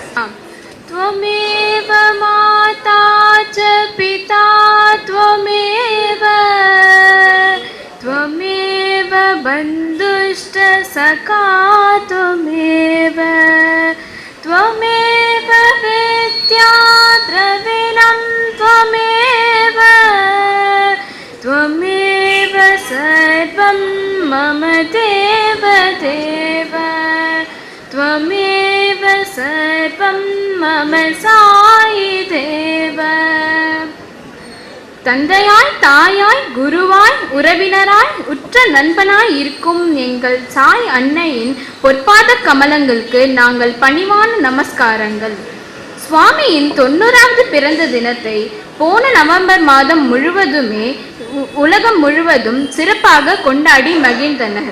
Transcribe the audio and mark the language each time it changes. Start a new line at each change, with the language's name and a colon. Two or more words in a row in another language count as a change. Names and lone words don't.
Sanskrit: त्वमेव माता च पिता त्वमेव त्वमेव बन्धुश्च सखा त्वमेव त्वमेव विद्या द्रविणं त्वमेव त्वमेव सर्वं मम देव देव त्वमेव सर्वं मम साई देव.
Tamil: தந்தையாய் தாயாய் குருவாய் உறவினராய் உற்ற நண்பனாய் இருக்கும் எங்கள் சாய் அன்னையின் பொற்பாத கமலங்களுக்கு நாங்கள் பணிவான நமஸ்காரங்கள். சுவாமியின் 90வது பிறந்த தினத்தை போன நவம்பர் மாதம் முழுவதுமே உலகம் முழுவதும் சிறப்பாக கொண்டாடி மகிழ்ந்தனர்.